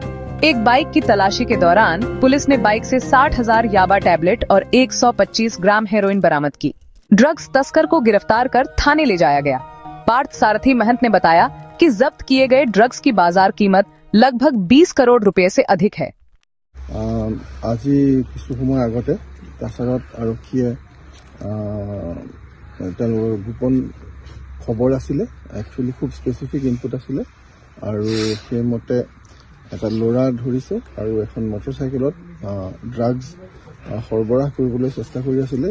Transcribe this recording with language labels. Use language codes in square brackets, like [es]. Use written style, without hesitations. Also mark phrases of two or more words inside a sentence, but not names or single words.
[hi] एक बाइक की तलाशी के दौरान पुलिस ने बाइक से 60,000 याबा टैबलेट और 125 ग्राम हेरोइन बरामद की। ड्रग्स तस्कर को गिरफ्तार कर थाने ले जाया गया। पार्थ सारथी महंत ने बताया कि जब्त किए गए ड्रग्स की बाजार कीमत लगभग 20 करोड़ रुपए से अधिक है। [as] আজি কিছু সময় আগতে কাছাৰত আৰক্ষীয়ে গোপন খবৰ আছিলে, একচুৱেলি খুব [en] specific input [as] আছিলে আৰু সেইমতে এটা ল'ৰা ধৰিছে আৰু এখন মটৰচাইকেলত ড্ৰাগছ সৰবৰাহ কৰিবলৈ চেষ্টা কৰি আছিলে।